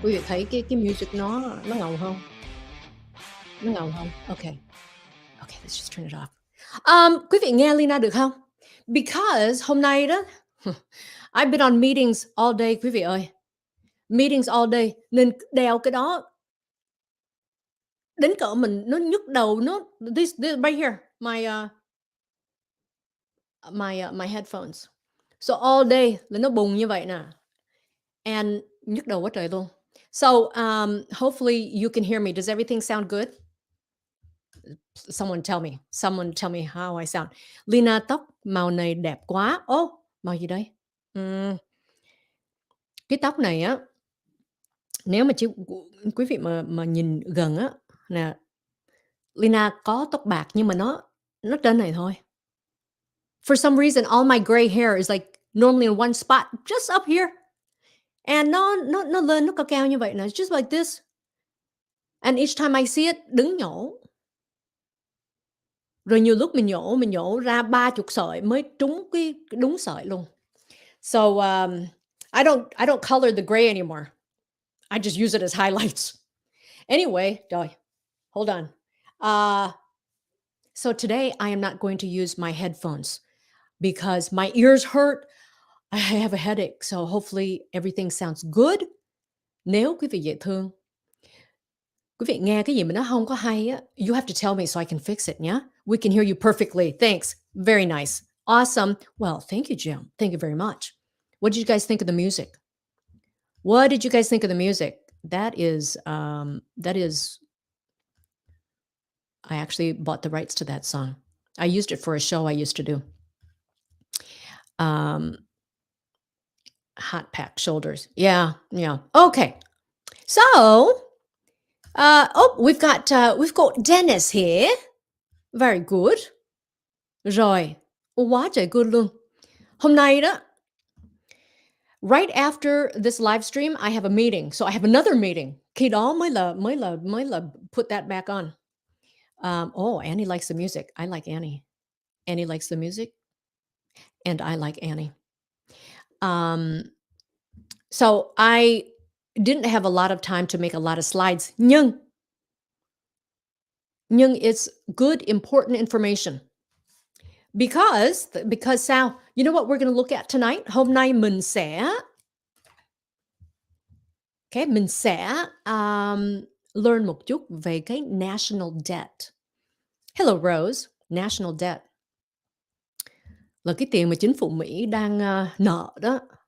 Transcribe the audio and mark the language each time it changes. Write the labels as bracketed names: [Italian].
[Vietnamese] Quý vị thấy cái music nó ngầu không? Nó ngầu không? Okay. [English] Okay, let's just turn it off. [Vietnamese] Quý vị nghe Lina được không? Because hôm nay đó, [English] I've been on meetings all day, [Vietnamese] quý vị ơi. [English] Meetings all day, [Vietnamese] nên đeo cái đó đến cỡ mình nó nhức đầu, nó [English] this right here, my headphones. [Vietnamese] So [English] all day [Vietnamese] là nó bùng như vậy nè. And nhức đầu quá trời luôn. [English] So hopefully you can hear me. Does everything sound good? Someone tell me how I sound. [Vietnamese] Lina, tóc màu này đẹp quá. Màu gì đây? Cái tóc này á, nếu mà quý vị mà nhìn gần á nè, Lina có tóc bạc nhưng mà nó trên này thôi. [English] For some reason, all my gray hair is like normally in one spot, just up here. And [Vietnamese] nó lên, nó cao như vậy nè, [English] just like this. And each time I see it, [Vietnamese] đứng nhổ. Rồi nhiều lúc mình nhổ ra 30 sợi mới trúng cái đúng sợi luôn. [English] So I don't color the gray anymore. I just use it as highlights. Anyway, hold on. So today I am not going to use my headphones because my ears hurt. I have a headache. So hopefully everything sounds good. [Vietnamese] Nếu quý vị dễ thương, quý vị nghe cái gì mà nó không có hay á, [English] you have to tell me so I can fix it, yeah? We can hear you perfectly. Thanks. Very nice. Awesome. Well, thank you, Jim. Thank you very much. What did you guys think of the music? What did you guys think of the music? That is, I actually bought the rights to that song. I used it for a show I used to do. Hot packed shoulders. Yeah. Okay. So, we've got Dennis here. Very good. [Vietnamese] Rồi, quá trời good luôn. Hôm nay đó, [English] right after this live stream, I have a meeting. So I have another meeting. [Vietnamese] Khi đó mới là [English] put that back on. Annie likes the music. I like Annie. Annie likes the music. And I like Annie. So I didn't have a lot of time to make a lot of slides. Nhưng it's good, important information. Because sao? You know what we're going to look at tonight? [Vietnamese] Hôm nay mình sẽ learn một chút về cái national debt. Hello Rose, national debt là cái tiền mà chính phủ Mỹ đang nợ đó.